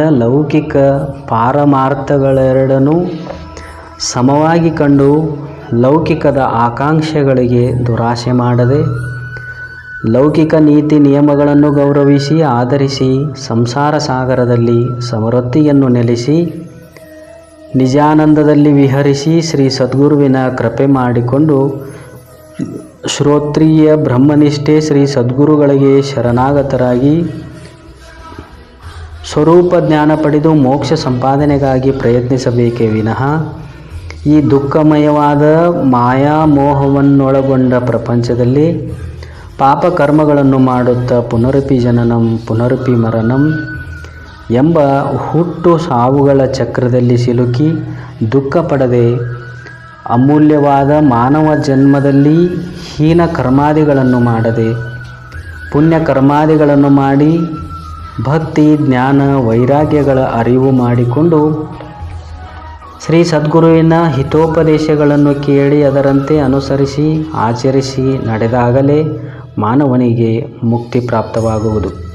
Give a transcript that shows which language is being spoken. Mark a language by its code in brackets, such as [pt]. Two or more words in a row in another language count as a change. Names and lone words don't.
[kn] ಲೌಕಿಕ ಪಾರಮಾರ್ಥಗಳೆರಡನ್ನೂ ಸಮವಾಗಿ ಕಂಡು ಲೌಕಿಕದ ಆಕಾಂಕ್ಷೆಗಳಿಗೆ ದುರಾಸೆ ಮಾಡದೆ ಲೌಕಿಕ ನೀತಿ ನಿಯಮಗಳನ್ನು ಗೌರವಿಸಿ ಆಧರಿಸಿ ಸಂಸಾರ ಸಾಗರದಲ್ಲಿ ಸಮೃದ್ಧಿಯನ್ನು ನೆಲೆಸಿ ನಿಜಾನಂದದಲ್ಲಿ ವಿಹರಿಸಿ ಶ್ರೀ ಸದ್ಗುರುವಿನ ಕೃಪೆ ಮಾಡಿಕೊಂಡು ಶ್ರೋತ್ರಿಯ ಬ್ರಹ್ಮನಿಷ್ಠೆ ಶ್ರೀ ಸದ್ಗುರುಗಳಿಗೆ ಶರಣಾಗತರಾಗಿ ಸ್ವರೂಪ ಜ್ಞಾನ ಪಡೆದು ಮೋಕ್ಷ ಸಂಪಾದನೆಗಾಗಿ ಪ್ರಯತ್ನಿಸಬೇಕೇ ವಿನಃ ಈ ದುಃಖಮಯವಾದ ಮಾಯಾಮೋಹವನ್ನೊಳಗೊಂಡ ಪ್ರಪಂಚದಲ್ಲಿ ಪಾಪ ಕರ್ಮಗಳನ್ನು ಮಾಡುತ್ತಾ [sa] ಪುನರಪಿ ಜನನಂ ಪುನರಪಿ ಮರಣಂ [kn] ಎಂಬ ಹುಟ್ಟು ಸಾವುಗಳ ಚಕ್ರದಲ್ಲಿ ಸಿಲುಕಿ ದುಃಖ ಪಡದೆ ಅಮೂಲ್ಯವಾದ ಮಾನವ ಜನ್ಮದಲ್ಲಿ ಹೀನ ಕರ್ಮಾದಿಗಳನ್ನು ಮಾಡದೆ ಪುಣ್ಯ ಕರ್ಮಾದಿಗಳನ್ನು ಮಾಡಿ ಭಕ್ತಿ ಜ್ಞಾನ ವೈರಾಗ್ಯಗಳ ಅರಿವು ಮಾಡಿಕೊಂಡು ಶ್ರೀ ಸದ್ಗುರುವಿನ ಹಿತೋಪದೇಶಗಳನ್ನು ಕೇಳಿ ಅದರಂತೆ ಅನುಸರಿಸಿ ಆಚರಿಸಿ ನಡೆದಾಗಲೇ ಮಾನವನಿಗೆ ಮುಕ್ತಿ ಪ್ರಾಪ್ತವಾಗುವುದು.